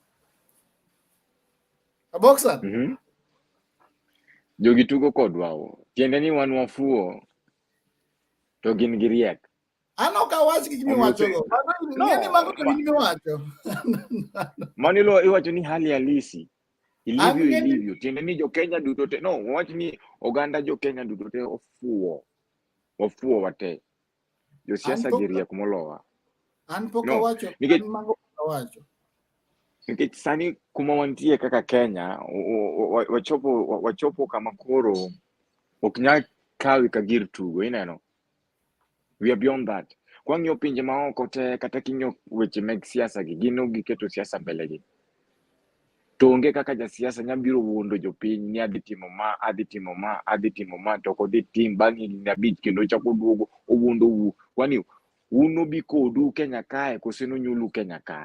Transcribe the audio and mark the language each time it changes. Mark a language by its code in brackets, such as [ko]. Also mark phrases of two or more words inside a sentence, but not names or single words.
[luo] Aboksa. Jogi tugo kodwa. Tiende ni wan wafuo to gin gi riek. An ok awach gik miwacho go. Ng'eni mago to gin miwacho. Manilo iwacho ni [sw] hali halisi. Ilivyo. [luo] Tiende ni jo Kenya duto te. No, wach ni oganda jo Kenya duto te ofuo. Wafuo wate. Jo siasa gi riek molowa. An pok awacho. An mago awacho. Nikech sani kuma wantie kaka Kenya, wachopo kama koro ok nyal kawi ka gir tugo, ineno. [en] We are beyond that. [luo] Kwa ng'iyo pinje maoko te kata king'iyo weche meg siasa gi, gino giketo siasa mbele gi. To onge kaka ja siasa nyabiro wuondo jopiny ni adhi timo ma to kodhi tim bang' higni 5 kendo chako duogo owuondo wu. Kwani uno bi kodu Kenya kae kose nonyulu Kenya kae.